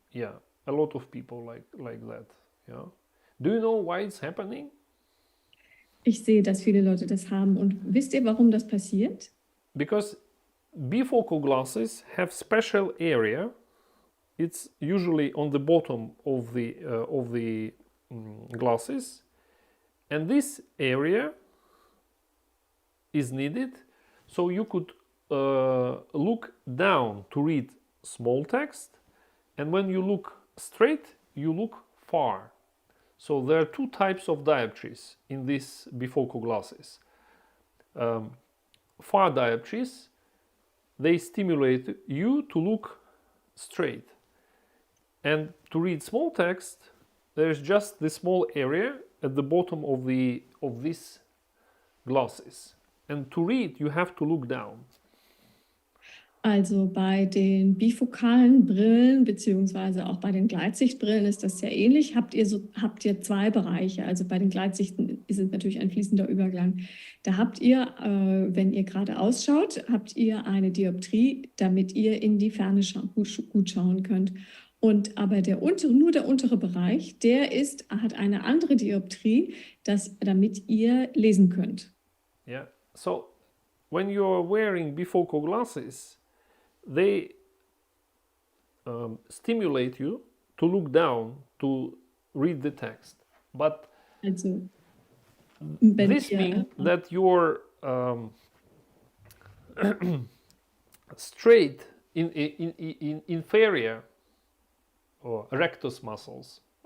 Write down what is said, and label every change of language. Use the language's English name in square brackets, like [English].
[English] Yeah, a lot of people like that. Yeah. Do you know why it's happening? [German] Ich sehe, dass viele Leute das haben. Und wisst ihr, warum das passiert? [English] Because bifocal glasses have special area. It's usually on the bottom of the glasses, and this area is needed so you could look down to read small text, and when you look straight, you look far. So there are two types of dioptries in these bifocal glasses. Far dioptries, they stimulate you to look straight. And to read small text, there's just this small area at the bottom of these glasses. And to read, you have to look down. [German] Also bei den bifokalen Brillen beziehungsweise auch bei den Gleitsichtbrillen ist das sehr ähnlich. Habt ihr zwei Bereiche. Also bei den Gleitsichten ist es natürlich ein fließender Übergang. Da habt ihr, wenn ihr gerade ausschaut, habt ihr eine Dioptrie, damit ihr in die Ferne gut schauen könnt. Und aber nur der untere Bereich, hat eine andere Dioptrie, damit ihr lesen könnt. [English] Yeah. So when you're wearing bifocal glasses, they stimulate you to look down to read the text. But Also, this means that you're straight in inferior or rectus muscles.